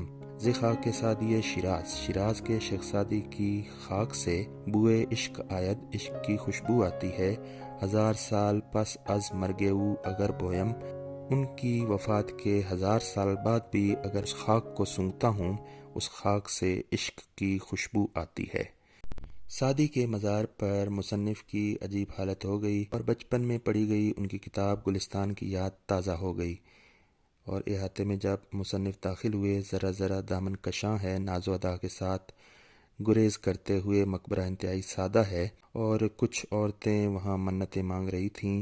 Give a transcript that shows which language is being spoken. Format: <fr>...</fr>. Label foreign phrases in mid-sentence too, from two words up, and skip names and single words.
<fa>ز خاک سعدی شیراز،</fa> <ur>شیراز کے شیخ سعدی کی خاک سے</ur> <fa>بوئے عشق آید،</fa> <ur>عشق کی خوشبو آتی ہے،</ur> <fa>ہزار سال پس از مرگ او اگر بویم،</fa> <ur>ان کی وفات کے 1000 سال بعد بھی اگر اس خاک کو سونگھتا ہوں، اس خاک سے عشق کی خوشبو آتی ہے۔ سعدی کے مزار پر مصنف کی عجیب حالت ہو گئی، اور بچپن میں پڑھی گئی ان کی کتاب گلستان کی یاد تازہ ہو گئی، اور احاطے میں جب مصنف داخل ہوئے، ذرا ذرا دامن کشاں ہے، ناز و ادا کے ساتھ گریز کرتے ہوئے مقبرہ انتہائی سادہ ہے، اور کچھ عورتیں وہاں منتیں مانگ رہی تھیں۔</ur>